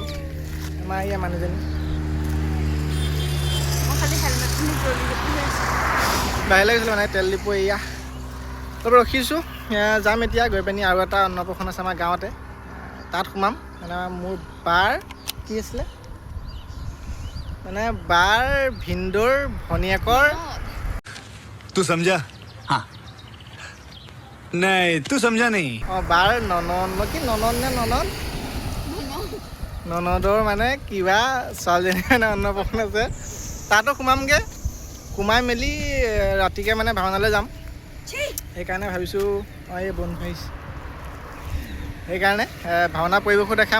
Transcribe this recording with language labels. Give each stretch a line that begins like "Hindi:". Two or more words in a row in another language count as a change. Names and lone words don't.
Assamese: আমাৰ এয়া মানুহজনী বাহিৰলৈ গৈছিলোঁ মানে তেল ডিপু, এয়া অলপ ৰখিছোঁ। যাম এতিয়া গৈ পিনি আৰু এটা অন্নপ্ৰসন্ন আছে আমাৰ গাঁৱতে, তাত সোমাম। মানে মোৰ বাৰ কি আছিলে, মানে বাৰ ভিনদৌৰ ভনীয়েকৰ
Hindi: तू समझा हाँ नहीं तू समझा नहीं
Assamese: বাৰ ননদ কি ননদ নে ননদৰ মানে কিবা ছোৱালীজনী মানে অন্নপ্ৰসন্ন আছে, তাতো সোমামগৈ। সোমাই মেলি ৰাতিকৈ মানে ভাওনালৈ যাম। সেইকাৰণে ভাবিছোঁ এই বন্ধু আহিছে, সেইকাৰণে ভাওনা পৰিৱেশো দেখাম।